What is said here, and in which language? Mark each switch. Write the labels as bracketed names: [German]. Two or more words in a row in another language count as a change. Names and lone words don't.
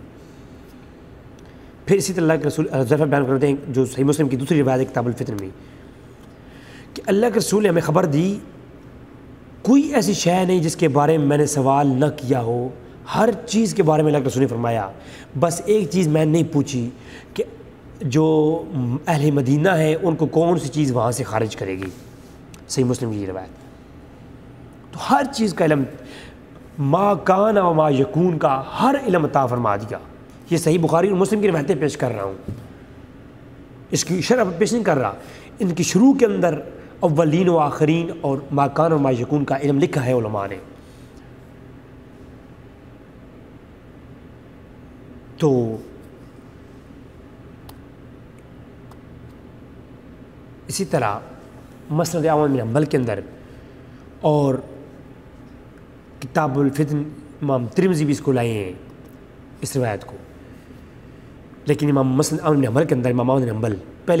[Urdu] پھر اسی طرح اللہ کے رسول حذیفہ بیان کرتے ہیں جو صحیح مسلم کی دوسری روایت ہے کتاب الفتن میں، کہ اللہ کے رسول نے ہمیں خبر دی کوئی ایسی شے نہیں جس کے بارے میں نے سوال نہ کیا ہو، ہر چیز کے بارے میں اللہ کے رسول نے فرمایا، بس ایک چیز میں نہیں پوچھی کہ جو اہل مدینہ ہیں ان کو کون سی چیز وہاں سے خارج کرے گی۔ صحیح مسلم کی یہ روایت، تو ہر چیز کا علم، [Arabic] ما کان و ما یکون [Urdu] کا ہر علم عطا فرما دیا۔ یہ صحیح بخاری اور مسلم کی روایتیں پیش کر رہا ہوں، اس کی شرح پیش نہیں کر رہا، ان کی شروع کے اندر اولین و آخرین اور [Arabic] ما کان و ما یکون [Urdu] کا علم لکھا ہے علماء نے۔ تو اسی طرح مسند احمد بن حنبل کے اندر اور کتاب الفتن امام ترمذی بھی اس کو لائے ہیں اس روایت کو، لیکن امام مسند احمد بن حنبل کے اندر، امام احمد بن حنبل پہلی